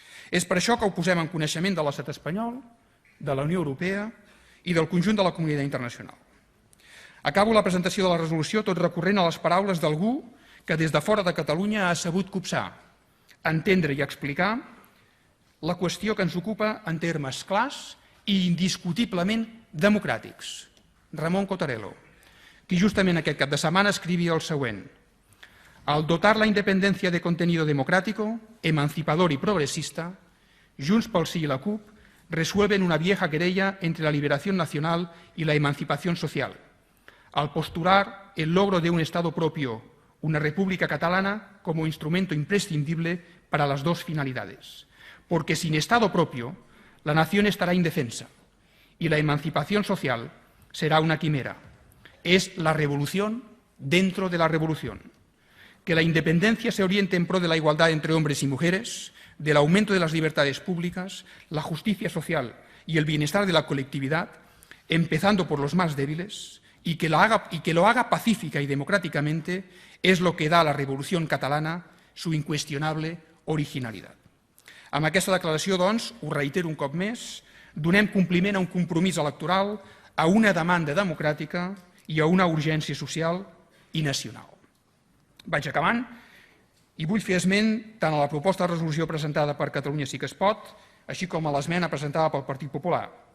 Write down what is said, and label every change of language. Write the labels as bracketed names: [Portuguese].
[Catalan] És per això que ho posem en coneixement de l'estat espanyol, de la Unió Europea i del conjunt de la comunitat internacional. Acabo la presentació de la resolució tot recorrent a les paraules d'algú que des de fora de Catalunya ha sabut copsar, entendre i explicar la qüestió que ens ocupa en termes clars i indiscutiblement democràtics. Ramon Cottarello, qui justament aquest cap de setmana escrivia el següent: [Spanish] al dotar la independencia de contenido democrático, emancipador y progresista, Junts pel Sí y la CUP resuelven una vieja querella entre la liberación nacional y la emancipación social, al postular el logro de un Estado propio, una República Catalana, como instrumento imprescindible para las dos finalidades. Porque sin Estado propio, la nación estará indefensa y la emancipación social será una quimera. Es la revolución dentro de la revolución. Que la independencia se oriente en pro de la igualdad entre hombres y mujeres, del aumento de las libertades públicas, la justicia social y el bienestar de la colectividad, empezando por los más débiles, y que lo haga pacífica y democráticamente, és lo que da a la Revolució Catalana su [Catalan] inqüestionable originalitat. Amb aquesta declaració, doncs, ho reitero un cop més, donem compliment a un compromís electoral, a una demanda democràtica i a una urgència social i nacional. Vaig acabant i vull fer esment tant a la proposta de resolució presentada per Catalunya Sí que es pot, així com a l'esmena presentada pel Partit Popular.